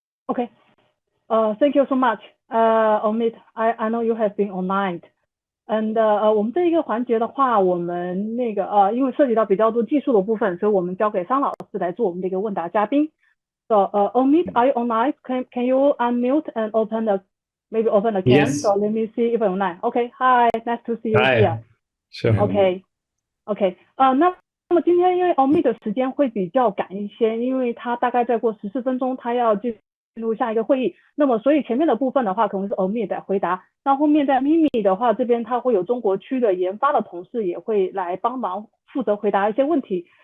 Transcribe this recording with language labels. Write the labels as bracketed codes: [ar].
[en] Okay. Thank you so much, Omid. I know you have been online. [zh] And 我们这一个环节的话，我们那个因为涉及到比较多技术的部分，所以我们交给桑老师来做我们的一个问答嘉宾。 [en] So Omid, are you online? Can you unmute and open the cam? Yes. So let me see if I'm online. Okay. Hi, nice to see you here. Sure. Okay. [zh] 那么今天因为 Omid 的时间会比较赶一些，因为他大概再过14分钟，他要进入下一个会议。那么所以前面的部分的话，可能是 Omid 来回答。那后面在 MIMI 的话，这边他会有中国区的研发的同事也会来帮忙负责回答一些问题。